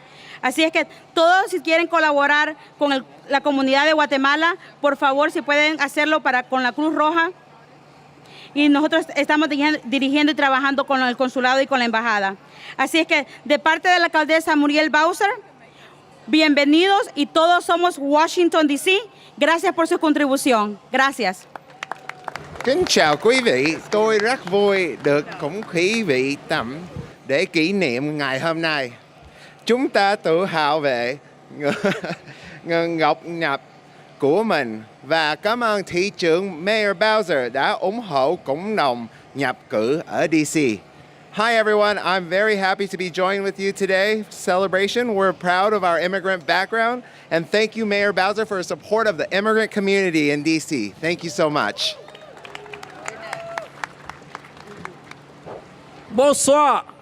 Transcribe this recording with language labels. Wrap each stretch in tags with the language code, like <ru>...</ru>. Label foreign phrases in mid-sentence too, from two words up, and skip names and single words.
<es>Así es que todos, si quieren colaborar con la comunidad de Guatemala, por favor, si pueden hacerlo con la Cruz Roja. Y nosotros estamos dirigiendo y trabajando con el consulado y con la embajada. Así es que de parte de la alcaldesa Muriel Bowser, bienvenidos, y todos somos Washington, D.C. Gracias por su contribución. Gracias.</es> <vi>Kính chào quý vị, tôi rất vui được cùng quý vị tầm để kỷ niệm ngày hôm nay. Chúng ta tự hào về ngọc nhập của mình và cảm ơn thị trưởng Mayor Bowser đã ủng hộ cộng đồng nhập cư ở DC.</vi> <en>Hi everyone, I'm very happy to be joining with you today. Celebration. We're proud of our immigrant background, and thank you, Mayor Bowser, for support of the immigrant community in DC. Thank you so much.</en> <fr>Bonsoir.</fr>